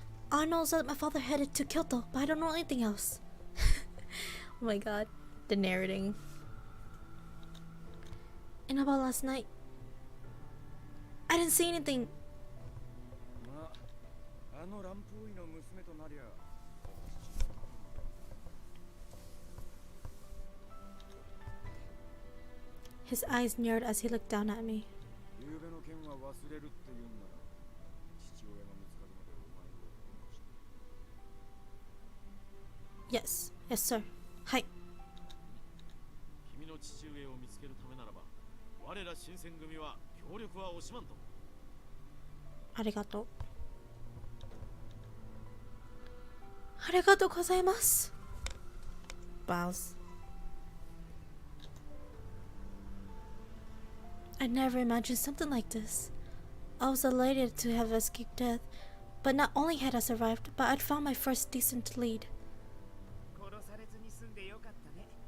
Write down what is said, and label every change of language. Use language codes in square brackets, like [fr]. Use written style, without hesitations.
[en] I know that my father headed to Kyoto, but I don't know anything else. Oh my god, the narrating. And about last night, I didn't see anything. [ja] まあ、あの乱歩医の娘となりゃ。 [en] His eyes narrowed as he looked down at me. [ja] 夕べの件は忘れるって言うんなら、父親が見つかるまでお前を保護して。 [en] Yes, yes, sir. Hi. [ja] 君の父上を見つけるためならば、我ら新選組は協力は惜しまんと。 Arigato. Arigato gozaimasu. Bows. [en] I never imagined something like this. I was elated to have escaped death, but not only had I survived, but I'd found my first decent lead. [ja] 殺されずに済んでよかったね。